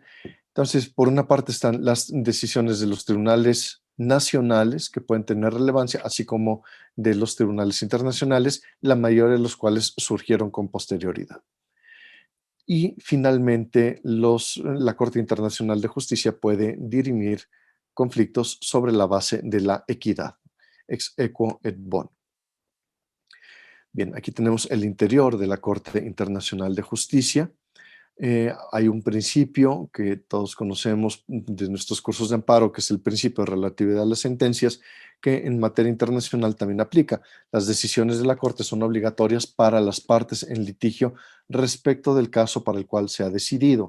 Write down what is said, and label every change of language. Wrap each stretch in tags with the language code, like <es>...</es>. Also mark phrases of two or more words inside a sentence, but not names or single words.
<es>Entonces, por una parte están las decisiones de los tribunales nacionales que pueden tener relevancia, así como de los tribunales internacionales, la mayoría de los cuales surgieron con posterioridad. Y finalmente, la Corte Internacional de Justicia puede dirimir conflictos sobre la base de la equidad,</es> <la>ex equo et bono.</la> <es>Bien, aquí tenemos el interior de la Corte Internacional de Justicia. Hay un principio que todos conocemos de nuestros cursos de amparo, que es el principio de relatividad de las sentencias, que en materia internacional también aplica. Las decisiones de la Corte son obligatorias para las partes en litigio respecto del caso para el cual se ha decidido.</es>